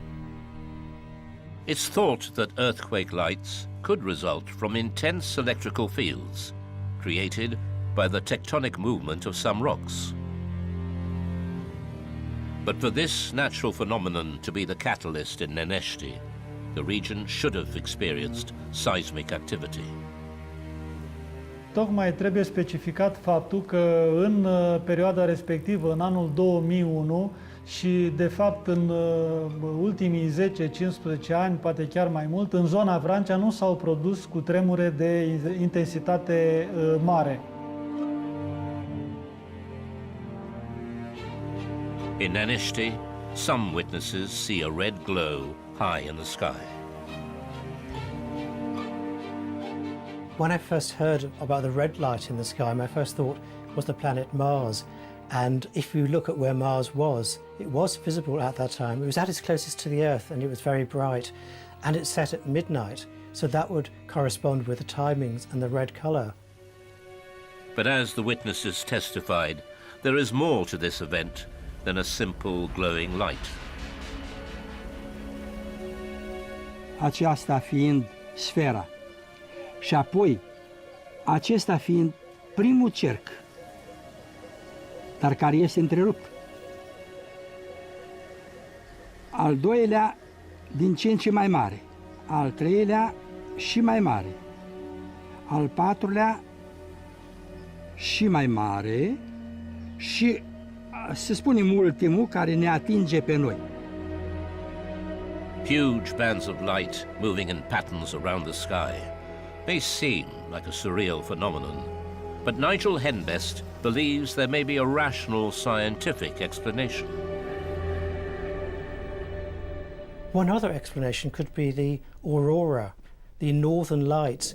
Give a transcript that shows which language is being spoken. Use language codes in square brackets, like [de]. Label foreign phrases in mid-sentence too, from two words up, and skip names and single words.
[en] It's thought that earthquake lights could result from intense electrical fields created by the tectonic movement of some rocks. But for this natural phenomenon to be the catalyst in Nanești, the region should have experienced seismic activity. [ro] Tocmai trebuie specificat faptul că în perioada respectivă, în anul 2001 și de fapt în ultimii 10-15 ani, poate chiar mai mult, în zona Vrancea nu s-au produs cutremure de intensitate mare. [en] In Nanești, some witnesses see a red glow high in the sky. When I first heard about the red light in the sky, my first thought was the planet Mars. And if you look at where Mars was, it was visible at that time. It was at its closest to the Earth and it was very bright. And it set at midnight, so that would correspond with the timings and the red colour. But as the witnesses testified, there is more to this event than a simple glowing light. [ro] Aceasta fiind sfera și apoi acesta fiind primul cerc, dar care este întrerupt. Al doilea din ce în ce mai mare, al treilea și mai mare, al patrulea și mai mare și, să spunem, ultimul care ne atinge pe noi. [en] Huge bands of light moving in patterns around the sky may seem like a surreal phenomenon, but Nigel Henbest believes there may be a rational scientific explanation. One other explanation could be the aurora, the northern lights.